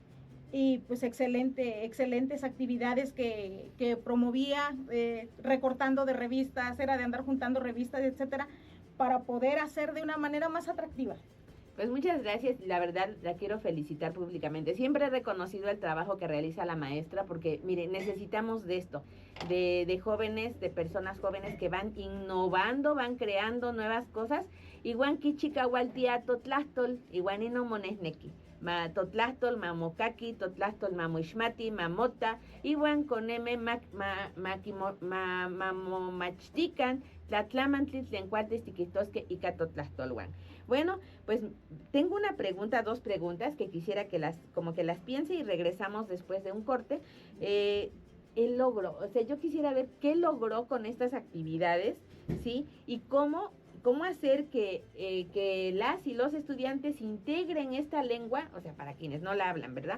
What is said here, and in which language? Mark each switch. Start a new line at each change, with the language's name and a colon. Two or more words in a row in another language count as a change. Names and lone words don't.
Spanish: Y pues excelentes actividades que promovía, recortando de revistas, era de andar juntando revistas, etcétera, para poder hacer de una manera más atractiva. Pues muchas gracias, la verdad la quiero felicitar públicamente. Siempre he reconocido el trabajo que realiza la maestra, porque miren, necesitamos de esto, de jóvenes, de personas jóvenes que van innovando, van creando nuevas cosas.
Nahuatl languages: Igual kichikahualtia totlastol, iguanino monesneki. Ma totlastol, ma mokaki, totlastol, ma muishmati, ma mota, iwan koneme mamomachtican, tlatlamantli, tlencuates, tiquitosque y catotlastolwan.
Spanish: Bueno, pues tengo una pregunta, 2 preguntas que quisiera que las piense, y regresamos después de un corte. El logro, o sea, yo quisiera ver qué logró con estas actividades, ¿sí? Y cómo hacer que las y los estudiantes integren esta lengua, o sea, para quienes no la hablan, ¿verdad?